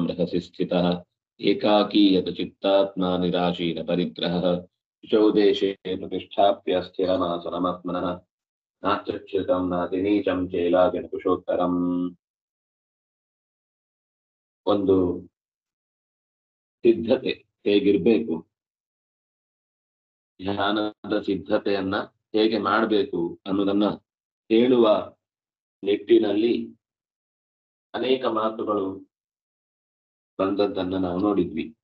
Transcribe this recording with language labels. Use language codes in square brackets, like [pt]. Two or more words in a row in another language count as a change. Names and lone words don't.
[sa] रहसि स्थितः एकाकी यतचित्तात्मा निराशीन परिग्रहः शुचौ देशे प्रतिष्ठाप्य स्थिरमासनमात्मनः नात्युच्युतं नातिनीचं चेलाजनकुशोत्तरम्। [kn] ಒಂದು ಸಿದ್ಧತೆ ಹೇಗಿರ್ಬೇಕು, ಧ್ಯಾನದ ಸಿದ್ಧತೆಯನ್ನ ಹೇಗೆ ಮಾಡಬೇಕು ಅನ್ನೋದನ್ನ ಹೇಳುವ ನಿಟ್ಟಿನಲ್ಲಿ ಅನೇಕ ಮಾತುಗಳು ಬಂದದ್ದನ್ನ ನಾವು ನೋಡಿದ್ವಿ.